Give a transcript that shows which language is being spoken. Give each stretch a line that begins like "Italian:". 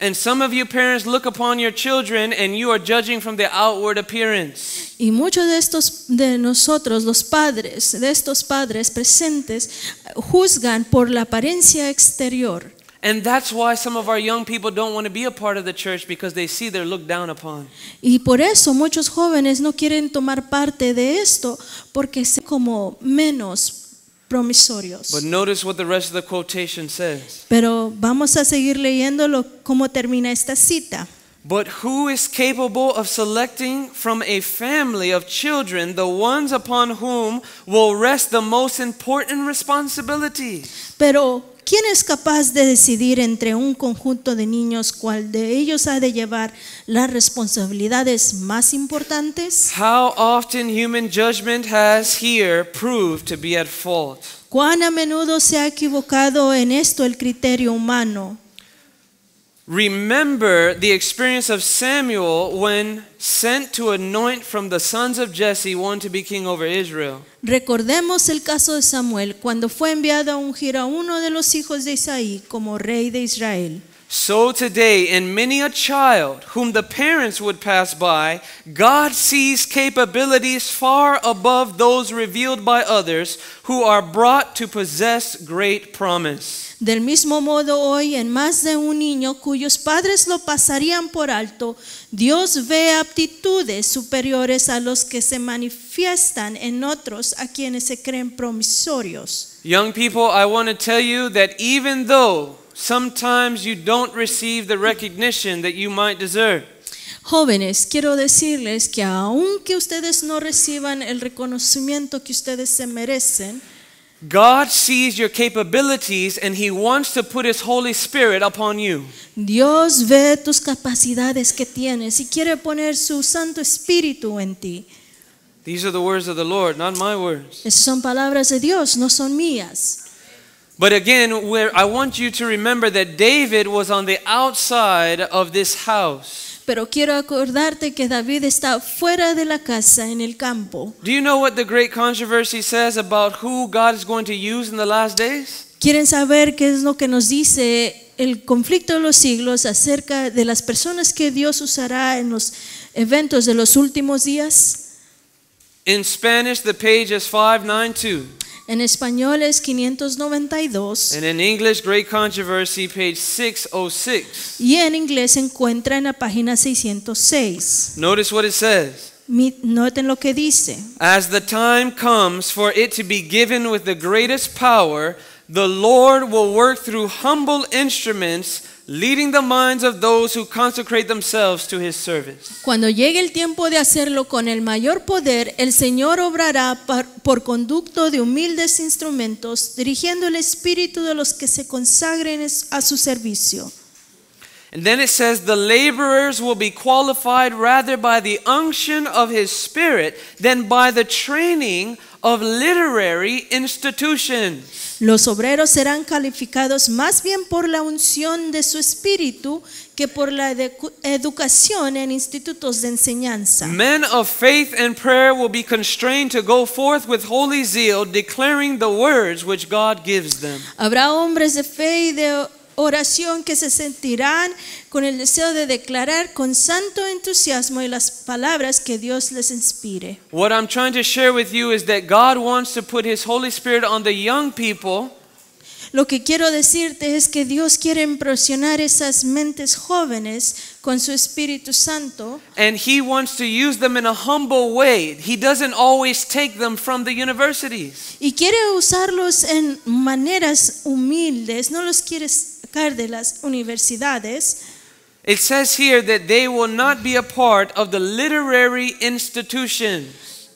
English: And some of you parents look upon your children and you are judging from the outward appearance.
Spanish: Y muchos de nosotros, los padres, de estos padres presentes, juzgan por la apariencia exterior.
English: And that's why some of our young people don't want to be a part of the church, because they see they're looked down upon.
Spanish: Y por eso muchos jóvenes no quieren tomar parte de esto porque son como menos promisorios.
English: But notice what the rest of the quotation says.
Spanish: Pero vamos a seguir leyéndolo cómo termina esta cita.
English: But who is capable of selecting from a family of children the ones upon whom will rest the most important responsibilities?
Spanish: Pero ¿quién es capaz de decidir entre un conjunto de niños cuál de ellos ha de llevar las responsabilidades más importantes?
English: How often human judgment has here proved to be at fault.
Spanish: ¿Cuán a menudo se ha equivocado en esto el criterio humano?
English: Remember the experience of Samuel when sent to anoint from the sons of Jesse one to be king over Israel.
Spanish: Recordemos el caso de Samuel cuando fue enviado a ungir a uno de los hijos de Isaí como rey de Israel.
English: So today, in many a child whom the parents would pass by, God sees capabilities far above those revealed by others who are brought to possess great promise.
Spanish: Del mismo modo hoy en más de un niño cuyos padres lo pasarían por alto, Dios ve aptitudes superiores a los que se manifiestan en otros a quienes se creen promisorios.
English: Young people, I want to tell you that even though sometimes you don't receive the recognition that you might deserve,
Spanish: Jóvenes, quiero decirles que aunque ustedes no reciban el reconocimiento que ustedes se merecen,
English: God sees your capabilities and He wants to put His Holy Spirit upon you.
Spanish: Dios ve tus capacidades que tienes y quiere poner su Santo Espíritu en ti.
English: These are the words of the Lord, not my words.
Spanish: Esas son palabras de Dios, no son mías.
English: But again, I want you to remember that David was on the outside of this house.
Spanish: Pero quiero acordarte que David está fuera de la casa en el campo.
English: Do you know what the great controversy says about who God is going to use in the last days?
Spanish: ¿Quieren saber qué es lo que nos dice el conflicto de los siglos acerca de las personas que Dios usará en los eventos de los últimos días?
English: In Spanish, the page is 592.
Spanish: En español es 592
English: And in English, Great Controversy, page 606.
Spanish: y en inglés se encuentra en la página 606.
English: Notice what it says.
Spanish: Noten lo que dice.
English: As the time comes for it to be given with the greatest power, the Lord will work through humble instruments, leading the minds of those who consecrate themselves to His service.
Spanish: Cuando llegue el tiempo de hacerlo con el mayor poder, el Señor obrará por conducto de humildes instrumentos, dirigiendo el espíritu de los que se consagren a su servicio.
English: And then it says, the laborers will be qualified rather by the unction of His Spirit than by the training of literary institutions.
Spanish: Los obreros serán calificados más bien por la unción de su espíritu que por la educación en institutos de enseñanza.
English: Men of faith and prayer will be constrained to go forth with holy zeal, declaring the words which God gives them.
Spanish: Habrá hombres de fe y de oración que se sentirán con el deseo de declarar con santo entusiasmo y las palabras que Dios les inspire.
English: What I'm trying to share with you is that God wants to put His Holy Spirit on the young people.
Spanish: Lo que quiero decirte es que Dios quiere impresionar esas mentes jóvenes con su Espíritu Santo.
English: And He wants to use them in a humble way. He doesn't always take them from the universities.
Spanish: Y quiere usarlos en maneras humildes, no los quiere sacar de las universidades.
English: It says here that they will not be a part of the literary institutions.